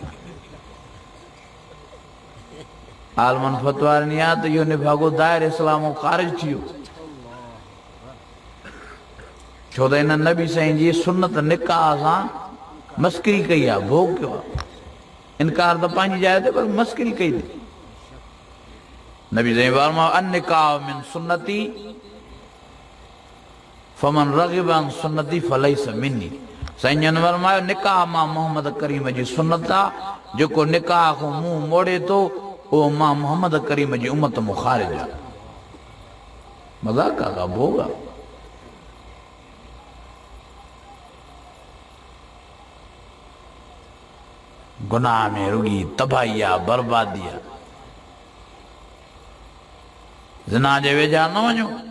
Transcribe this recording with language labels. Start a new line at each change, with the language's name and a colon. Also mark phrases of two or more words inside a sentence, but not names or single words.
Sindhi: आलमन फतवा ॾिनी आहे त इहो निभागो दायर इस्लाम ख़ारिज थी वियो छो त हिन नबी साईं जी सुन्नत निकाह सां मस्करी कई आहे भोग कयो आहे इनकार त पंहिंजी जाइ ते पर मस्करी कई अथई नबी साईं फरमायो
Arabic: النكاح من سنتي فمن رغب عن سنتي فليس مني
Sindhi: साईं जन फरमायो निकाह मां मोहम्मद करीम जी सुन्नत आहे जेको निकाह खां मुंहुं मोड़े थो उहो मां मोहम्मद करीम जी उम्मत मां ख़ारिज आहे मज़ाक आहे का भोग आहे गुनाह में रुगी तबाही आहे बर्बादी आहे ज़िना जे वेझा न वञो